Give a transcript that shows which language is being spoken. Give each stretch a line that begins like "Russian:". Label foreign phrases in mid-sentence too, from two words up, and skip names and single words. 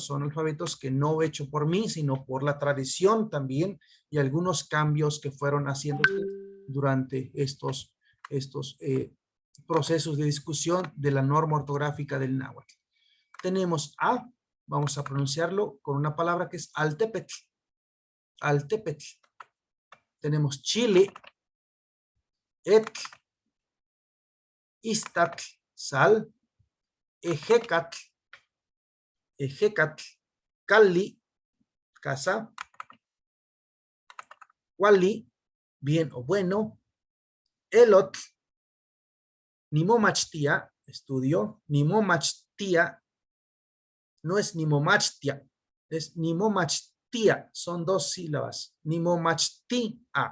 Spanish: Son alfabetos que no he hecho por mí, sino por la tradición también, y algunos cambios que fueron haciéndose durante estos procesos de discusión de la norma ortográfica del náhuatl. Tenemos A, vamos a pronunciarlo con una palabra que es altepetl. Altepetl. Tenemos Chile, etl, istatl, sal, ejecatl, cali, casa, wali, bien o bueno, elotl, nimomachtia, estudio, nimomachtia, no es nimomachtia, es nimomachtia, son 2 sílabas, nimomachtia,